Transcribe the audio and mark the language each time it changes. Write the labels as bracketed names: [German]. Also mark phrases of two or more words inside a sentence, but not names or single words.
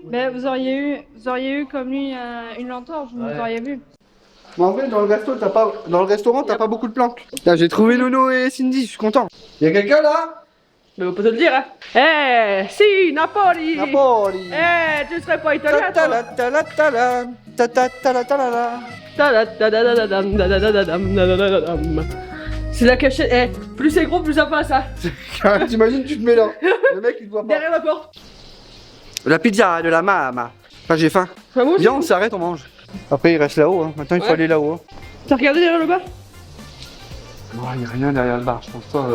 [French] Ben, vous auriez eu comme lui une lampe-torche, vous auriez vu. Mais en vrai, dans le restaurant, t'as pas beaucoup de planques. Là, j'ai trouvé Nono et Cindy, je suis content. Y'a quelqu'un là? Mais on peut te le dire, hein. Eh, si, Napoli! Napoli. Eh, tu serais pas italien, toi? Ta-ta-la-ta-la-ta-la. Ta-ta-ta-la-ta-la-la. Ta-da-da-da-da-da-dam, da-da-da-da-dam, da-da-da-da-dam. C'est la cachette. Eh, plus c'est gros, plus ça passe, hein. T'imagines, tu te mets là. Le mec, il te voit pas. Derrière la porte. La pizza de la mama. Ah, j'ai faim. Enfin, moi aussi. Viens, on s'arrête, on mange. Après, il reste là-haut. Hein. Maintenant, il faut Ouais. aller là-haut. Hein. T'as regardé derrière le bar? Oh, il n'y a rien derrière le bar, je pense pas.